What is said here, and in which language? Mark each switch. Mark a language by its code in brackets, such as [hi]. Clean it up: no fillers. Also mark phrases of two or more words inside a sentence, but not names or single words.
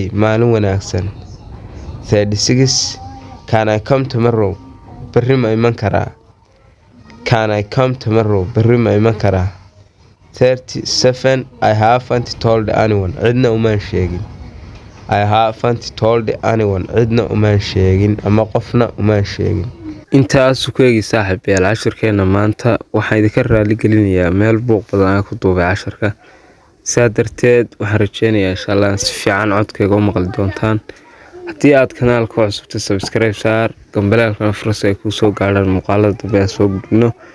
[so] Maalin wanaagsan. [en] 36 can I come tomorrow? [so] Berri ma iman karaa? [en] Can I come tomorrow? [so] Berri ma iman karaa? 37 [en] I haven't told anyone. [so] Cidna umaan sheegin. [en] I haven't told anyone. [so] Cidna umaan sheegin ama qofna umaan sheegin. Intaas ku eegi saaxiibayaal casharkeena maanta waxaan idinka raali gelinayaa meel buuq badan aan ku duubay casharka. Sidaa darteed waxaan rajeynayaa [ar] insha Allah [so] si fiican codkayga u maqli doontaan. Haddii aad kanaalka cusubta subscribe saar, gambaleelkana fursa ay kuu soo gaadhaan muuqaalada dambe aan soo gudbino.